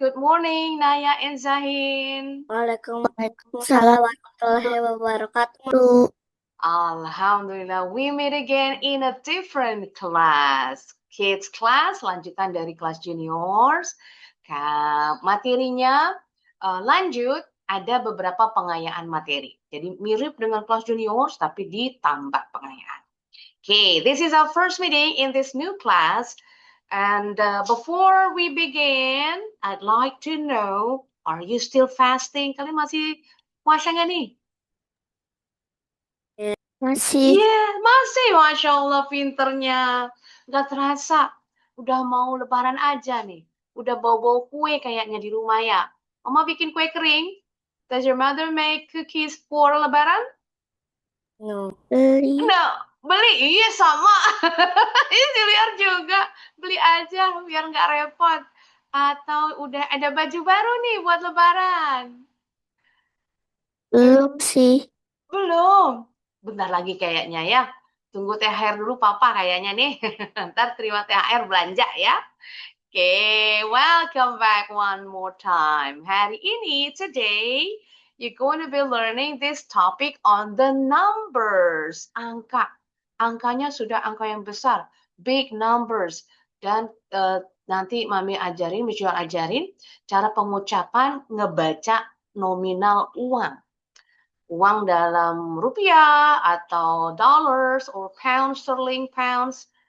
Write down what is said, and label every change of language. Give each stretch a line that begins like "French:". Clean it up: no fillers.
English: Good morning, Naya and Zahin.
Arabic: Waalaikumsalam warahmatullahi wabarakatuh.
English: Alhamdulillah, we meet again in a different class.
Indonesian: Kids class, lanjutan dari kelas juniors. Materinya lanjut, ada beberapa pengayaan materi. Jadi mirip dengan kelas juniors, tapi ditambah pengayaan.
English: Okay, this is our first meeting in this new class. And before we begin, I'd like to know, are you still fasting?
Indonesian: Kalian masih puasa nggak nih? Masih. Iya, masih. Masya Allah, pinternya. Nggak terasa. Udah mau lebaran aja nih. Udah bau-bau kue kayaknya di rumah ya. Mama bikin kue kering.
English: Does your mother make cookies for lebaran? No.
Indonesian: Beli. No, beli. Iya, sama. Ini di luar juga. Beli aja biar nggak repot. Atau udah ada baju baru nih buat lebaran? Belum sih. Belum. Bentar lagi kayaknya ya. Tunggu THR dulu papa kayaknya nih. Ntar terima THR belanja ya.
English: Oke, welcome back one more time.
Indonesian: Hari ini,
English: today, you're going to be learning this topic on the numbers.
Indonesian: Angka. Angkanya sudah angka yang besar.
English: Big numbers.
Indonesian: Dan nanti Mami ajarin, Miss ajarin cara pengucapan ngebaca nominal uang. Uang dalam rupiah atau
English: dollars or pounds, sterling pounds.